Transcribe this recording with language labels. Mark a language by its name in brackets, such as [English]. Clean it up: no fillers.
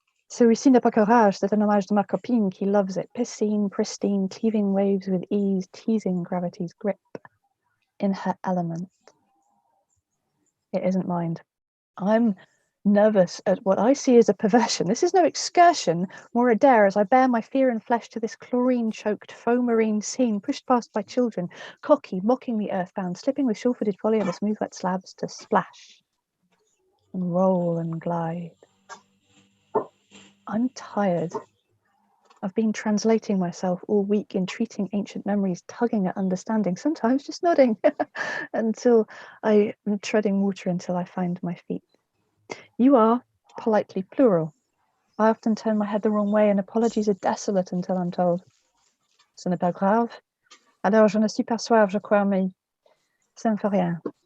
[French] Celui-ci n'est pas courage, c'est un hommage de ma copine qui [English] loves it. Piscine, pristine, cleaving waves with ease, teasing gravity's grip. In her element. It isn't mind. I'm nervous at what I see as a perversion. This is no excursion, more a dare as I bear my fear and flesh to this chlorine-choked foam marine scene pushed past by children, cocky, mockingly earthbound, slipping with sure-footed folly over smooth wet slabs to splash and roll and glide. I'm tired. I've been translating myself all week, entreating ancient memories, tugging at understanding, sometimes just nodding, until I am treading water until I find my feet. You are politely plural. I often turn my head the wrong way, and apologies are desolate until I'm told. [French] Ce n'est pas grave. Alors je ne suis pas soif, je crois, mais ça ne fait rien.